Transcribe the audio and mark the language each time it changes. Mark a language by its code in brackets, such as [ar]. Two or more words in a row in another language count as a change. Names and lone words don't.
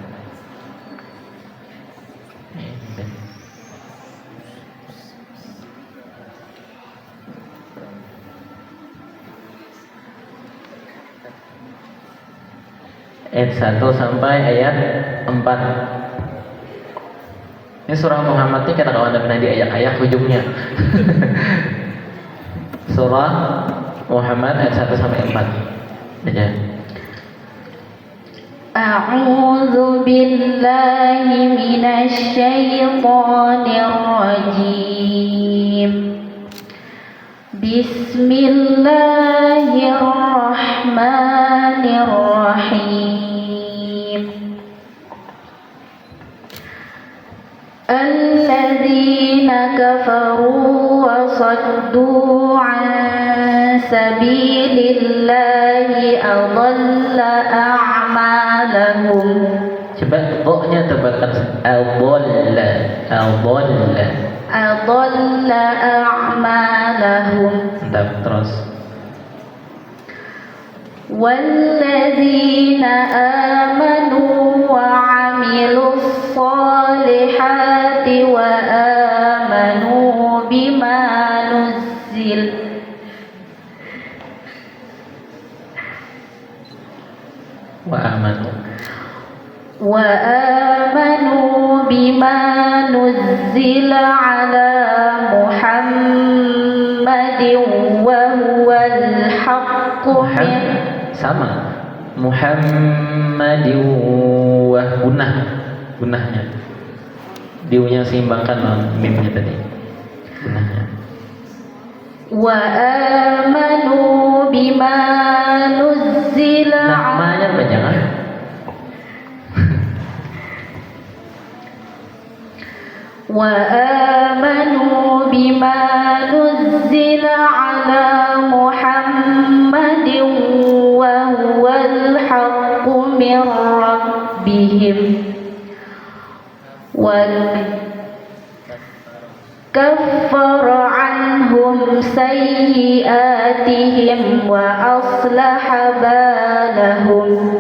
[id] Ayat 1 sampai ayat 4. Ini surah Muhammad ini kata kawan pernah diayak-ayak ujungnya. Surah Muhammad ayat 1 sampai 4. Baca. [ar] أعوذ بالله من الشيطان الرجيم. بسم الله الرحمن الرحيم. الذين كفروا وصدوا عن سبيل الله أضل أعمالهم. [id] Coba O-nya tebalkan. [ar] أضل أعمالهم. [id] Mantap, terus. [ar] والذين آمنوا وعملوا الصالحات وآمنوا بما نزل على محمد وهو الحق من [id] Sama. [ar] محمد و [id] gunahnya. Diunya seimbangkan mimnya tadi. Gunahnya. [ar] وآمنوا بما نزل [id] Namanya apa jangan? [ar] وآمنوا بما نزل على محمد وهو الحق من ربهم وكفر عنهم سيئاتهم وأصلح بالهم.